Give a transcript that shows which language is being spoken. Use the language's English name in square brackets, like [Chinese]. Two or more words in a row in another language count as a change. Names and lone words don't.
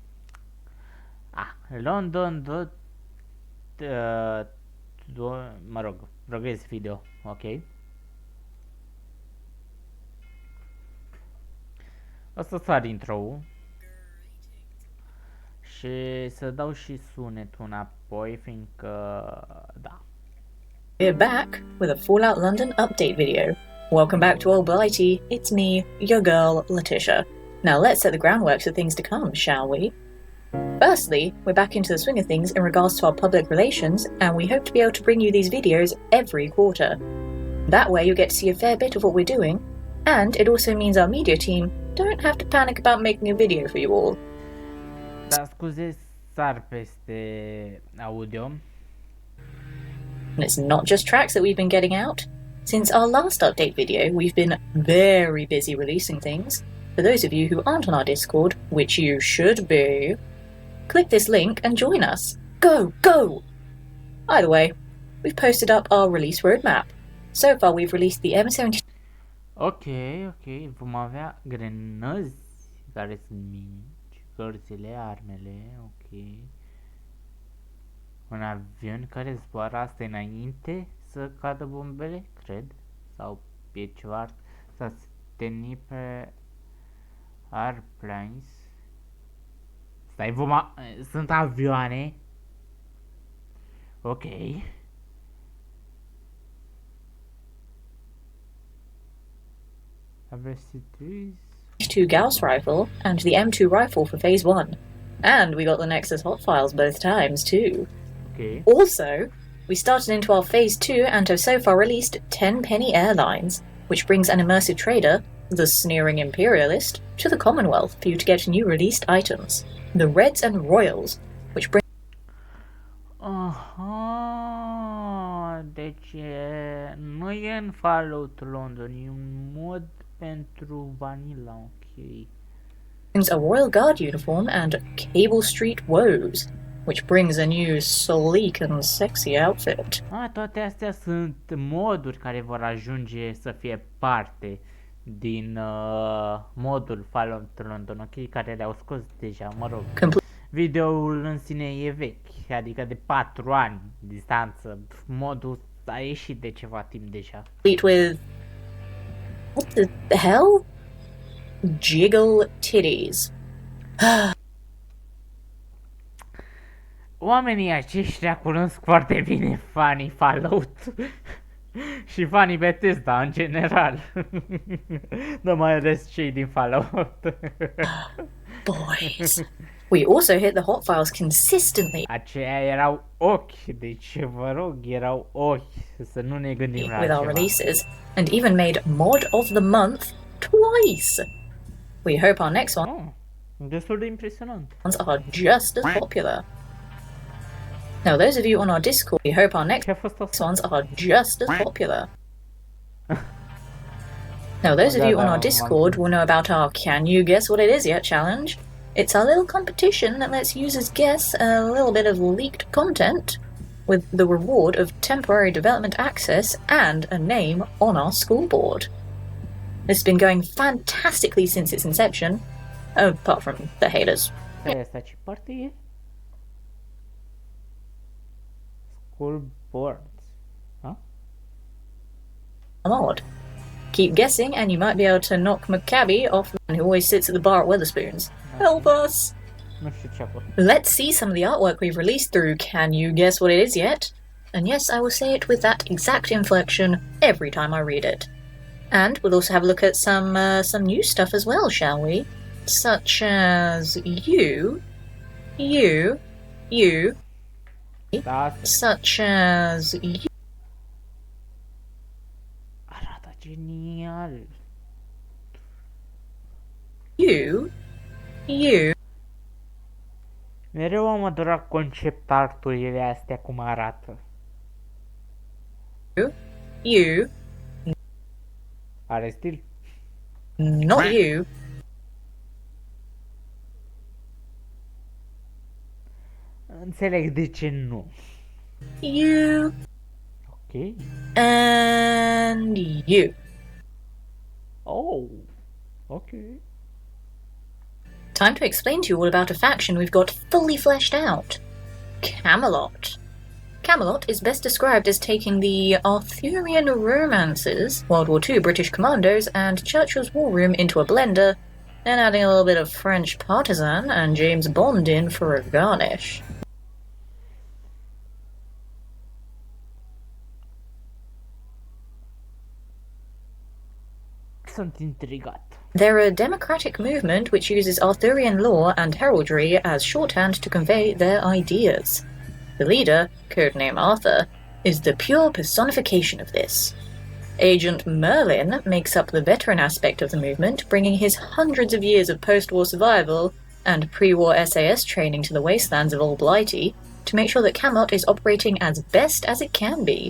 [Romanian] London mă rog, progres video, ok. O să sar intro-ul și să dau și sunetul înapoi, fiindcă, da. [English] We're back with a Fallout London update video. Welcome back to Old Blighty, it's me, your girl, Letitia. Now let's set the groundwork for things to come, shall we? Firstly, we're back into the swing of things in regards to our public relations, and we hope to be able to bring you these videos every quarter. That way you get to see a fair bit of what we're doing, and it also means our media team don't have to panic about making a video for you all. [Romanian] Da, scuze, sar peste audio. [English] And it's not just tracks that we've been getting out. Since our last update video, we've been very busy releasing things. For those of you who aren't on our Discord, which you should be, click this link and join us. Go, go! Either way, we've posted up our release roadmap. So far we've released the M70. [Romanian] Ok, vom avea grenăzi care sunt mici, cărțile, armele, ok. Un avion care zboară, asta înainte să cadă bombele, cred, sau e ceva, să steni pe airplanes. Stai, sunt avioane. Ok. [English] M2 Gauss rifle and the M2 rifle for Phase 1. And we got the Nexus hot files both times too. Okay. Also, we started into our Phase 2 and have so far released 10 penny airlines, which brings an immersive trader, the sneering imperialist, to the Commonwealth for you to get new released items. The Reds and Royals, which bring... [Romanian] Aha, deci nu e în Fallout London, e un mod pentru Vanilla, ok. [English] Brings a Royal Guard uniform and Cable Street Woes, which brings a new sleek and sexy outfit. [Romanian] Toate astea sunt moduri care vor ajunge să fie parte din modul Fallout London, ok, care le-au scos deja, mă rog. Videoul în sine e vechi, adică de 4 ani distanță, modul a ieșit de ceva timp deja. [English] With what the hell? Jiggle titties. [Romanian] Oamenii aceștia cunosc foarte bine fanii Fallout și fanii Bethesda în general. Dar mai ales cei din Fallout. [English] Boys. We also hit the hot files consistently. [Romanian] Aceia erau ochi, deci vă rog, erau ochi, să nu ne gândim la [English] with [Romanian] altceva. [English] our releases, and even made Mod of the Month twice. We hope our next [Romanian] Destul de impresionant. [English] ones are just as popular. Now, those of you on our Discord, we hope our next ones are just as popular. Now, those of you on our Discord will know about our Can You Guess What It Is Yet challenge. It's our little competition that lets users guess a little bit of leaked content with the reward of temporary development access and a name on our school board. This has been going fantastically since its inception, apart from the haters. [Romanian] Asta ce parte e? [English] School boards. Huh? Mod. Keep guessing and you might be able to knock Maccabi off the man who always sits at the bar at Wetherspoons. Help us! [Romanian] Nu știu ce acolo. [English] Let's see some of the artwork we've released through Can You Guess What It Is Yet? And yes, I will say it with that exact inflection every time I read it. And we'll also have a look at some new stuff as well, shall we? Such as you, [Romanian] Da, [English] such as you. [Romanian] arată genial. [English] You. [Romanian] Mereu am adorat concept arturile astea cum arată. [English] You. [Romanian] Are stil? [English] Not you. [Romanian] Înțeleg de ce nu. [English] You. [Romanian] Ok. [English] And you. Oh. Ok. Time to explain to you all about a faction we've got fully fleshed out. Camelot. Camelot is best described as taking the Arthurian romances, World War II British commandos, and Churchill's war room into a blender, and adding a little bit of French partisan and James Bond in for a garnish. [Romanian] Sunt intrigat. [English] They're a democratic movement which uses Arthurian lore and heraldry as shorthand to convey their ideas. The leader, codename Arthur, is the pure personification of this. Agent Merlin makes up the veteran aspect of the movement, bringing his hundreds of years of post-war survival and pre-war SAS training to the wastelands of Old Blighty to make sure that Camelot is operating as best as it can be.